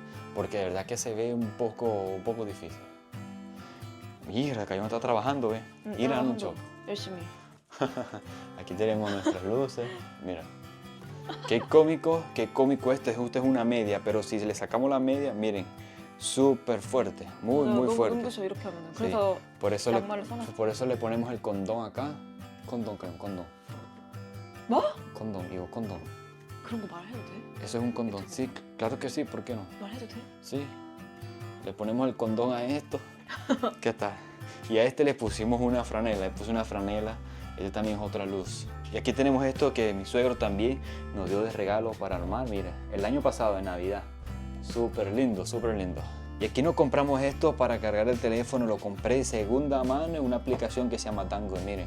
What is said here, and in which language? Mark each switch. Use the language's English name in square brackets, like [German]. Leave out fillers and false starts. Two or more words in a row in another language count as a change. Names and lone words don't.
[Spanish] Porque de verdad que se ve un poco difícil. Mira, Cayón está trabajando, ¿ves? Mira, mucho. [Korean] 열심히. [Spanish] Aquí tenemos nuestras luces, mira. Qué cómico este. Justo es una media, pero si le sacamos la media, miren, súper fuerte, muy fuerte. [Korean] 눈부셔 이렇게 하면은. [Spanish] Sí. [Korean] 그래서 양말을 사놨어. [Spanish] Por eso le ponemos el condón acá. Condón. [Korean] 뭐? [Spanish] Condón, digo condón. [Korean] 그런 거 말해도 돼? [Spanish] Eso es un condón. Sí, claro que sí, ¿por qué no? [Korean] 말해도 돼? [Spanish] Sí. Le ponemos el condón a esto. ¿Qué tal? Y a este le pusimos una franela, le puse una franela. Este también es otra luz. Y aquí tenemos esto que mi suegro también nos dio de regalo para armar, mira, el año pasado en Navidad. Súper lindo, súper lindo. Y aquí nos compramos esto para cargar el teléfono, lo compré de segunda mano en una aplicación que se llama Tango, miren.